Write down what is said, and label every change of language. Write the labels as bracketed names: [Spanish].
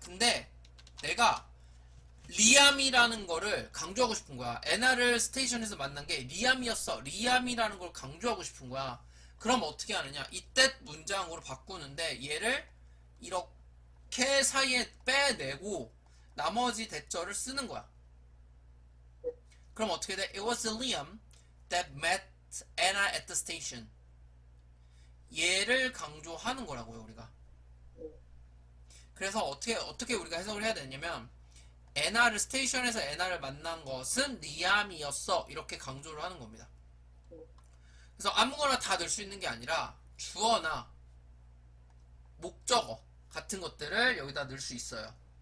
[Korean] 근데 내가 리암이라는 거를 강조하고 싶은 거야. 애나를 스테이션에서 만난 게 리암이었어, 리암이라는 걸 강조하고 싶은 거야. 그럼 어떻게 하느냐, 이때 문장으로 바꾸는데 얘를 이렇게 사이에 빼내고 나머지 대절을 쓰는 거야. 그럼 어떻게 돼? [English] It was Liam that met Anna at the station. [Korean] 얘를 강조하는 거라고요, 우리가. 그래서 어떻게 우리가 해석을 해야 되냐면, 애나를 스테이션에서 애나를 만난 것은 리암이었어, 이렇게 강조를 하는 겁니다. 그래서 아무거나 다 넣을 수 있는 게 아니라 주어나 목적어 같은 것들을 여기다 넣을 수 있어요.